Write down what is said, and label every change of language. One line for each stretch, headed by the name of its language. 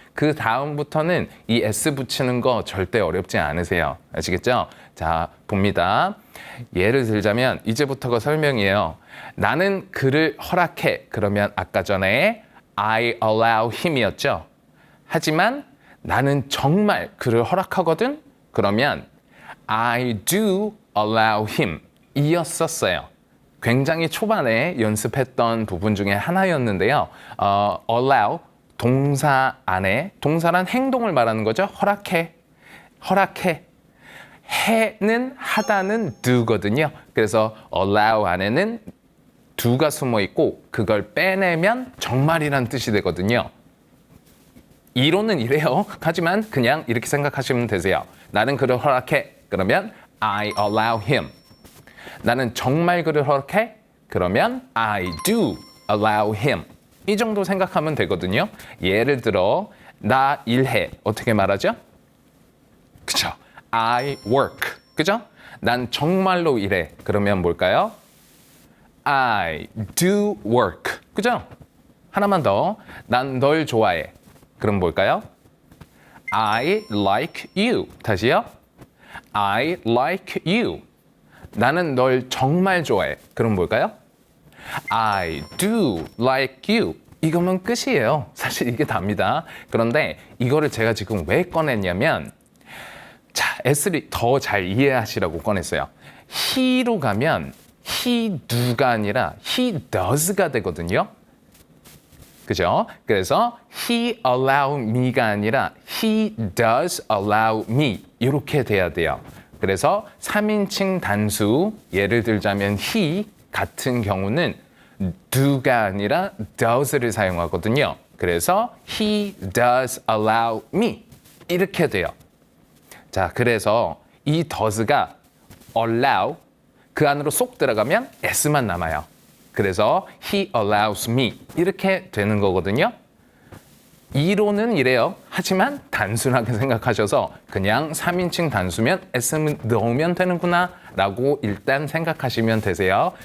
Korean: 그 다음부터는 이 S 붙이는 거 절대 어렵지 않으세요. 아시겠죠? 자, 봅니다. 예를 들자면 이제부터가 설명이에요. 나는 그를 허락해. 그러면 아까 전에
English: I allow him
Korean: 이었죠. 하지만 나는 정말 그를 허락하거든. 그러면
English: I do allow him
Korean: 이었었어요. 굉장히 초반에 연습했던 부분 중에 하나였는데요. allow 동사 안에 동사란 행동을 말하는 거죠. 허락해, 허락해. 해는 하다는 do거든요. 그래서 allow 안에는 do가 숨어 있고 그걸 빼내면 정말이란 뜻이 되거든요. 이론은 이래요. 하지만 그냥 이렇게 생각하시면 되세요. 나는 그를 허락해. 그러면
English: I allow him.
Korean: 나는 정말 그를 허락해. 그러면
English: I do allow him.
Korean: 이 정도 생각하면 되거든요. 예를 들어 나 일해. 어떻게 말하죠? 그죠?
English: I work.
Korean: 그죠? 난 정말로 일해. 그러면 뭘까요?
English: I do work.
Korean: 그죠? 하나만 더. 난 널 좋아해. 그럼 뭘까요?
English: I like you.
Korean: 다시요.
English: I like you.
Korean: 나는 널 정말 좋아해. 그럼 뭘까요?
English: I do like you.
Korean: 이거면 끝이에요. 사실 이게 답니다. 그런데 이거를 제가 지금 왜 꺼냈냐면 자, S를 더 잘 이해하시라고 꺼냈어요. he로 가면 he do가 아니라 he does가 되거든요. 그죠? 그래서
English: he allow me가 아니라 he does allow me
Korean: 이렇게 돼야 돼요. 그래서 3인칭 단수 예를 들자면 he 같은 경우는 do가 아니라 does를 사용하거든요. 그래서
English: he does allow me
Korean: 이렇게 돼요. 자, 그래서 이 does가 allow 그 안으로 쏙 들어가면 s만 남아요. 그래서
English: he allows me
Korean: 이렇게 되는 거거든요. 이론은 이래요. 하지만 단순하게 생각하셔서 그냥 3인칭 단수면 s 넣으면 되는구나 라고 일단 생각하시면 되세요.